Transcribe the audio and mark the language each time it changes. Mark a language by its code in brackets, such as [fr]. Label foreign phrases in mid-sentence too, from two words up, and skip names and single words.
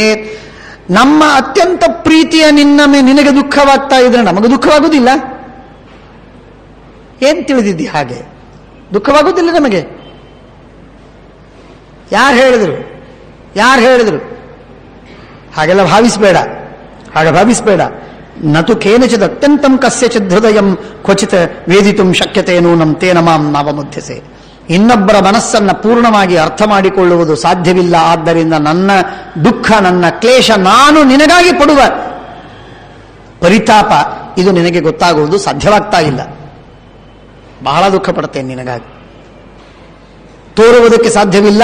[kn] ನಮ್ಮ ಅತ್ಯಂತ ಪ್ರೀತಿಯ ನಿನಗೆ ದುಃಖವಾಗ್ತಾ ಇದ್ರೆ ನಮಗೆ ದುಃಖವಾಗುವುದಿಲ್ಲ? ಏನ್ ತಿಳಿದಿದ್ದಿ? ಹಾಗೆ ದುಃಖವಾಗುವುದಿಲ್ಲ ನಮಗೆ? ಯಾರು ಹೇಳಿದ್ರು? ಹಾಗೆಲ್ಲ ಭಾವಿಸಬೇಡ. [sa] ನತು ಕೇನಚಿತ್ ಅತ್ಯಂತಂ ಕಸ್ಯಚಿತ್ ಹೃದಯಂ ಕ್ವಚಿತ್ ವೇದಿತುಂ ಶಕ್ಯತೆ ನೂನಂ ತೇನ ಮಾಂ ನಾವಮುಧ್ಯಸೆ. [kn] ಇನ್ನೊಬ್ಬರ ಮನಸ್ಸನ್ನು ಪೂರ್ಣವಾಗಿ ಅರ್ಥ ಮಾಡಿಕೊಳ್ಳುವುದು ಸಾಧ್ಯವಿಲ್ಲ. ಆದ್ದರಿಂದ ನನ್ನ ದುಃಖ, ನನ್ನ ಕ್ಲೇಶ, ನಾನು ನಿನಗಾಗಿ ಪಡುವ ಪರಿತಾಪ ಇದು ನಿನಗೆ ಗೊತ್ತಾಗುವುದು ಸಾಧ್ಯವಾಗ್ತಾ ಇಲ್ಲ. ಬಹಳ ದುಃಖ ಪಡ್ತೇನೆ ನಿನಗಾಗಿ. ತೋರುವುದಕ್ಕೆ ಸಾಧ್ಯವಿಲ್ಲ.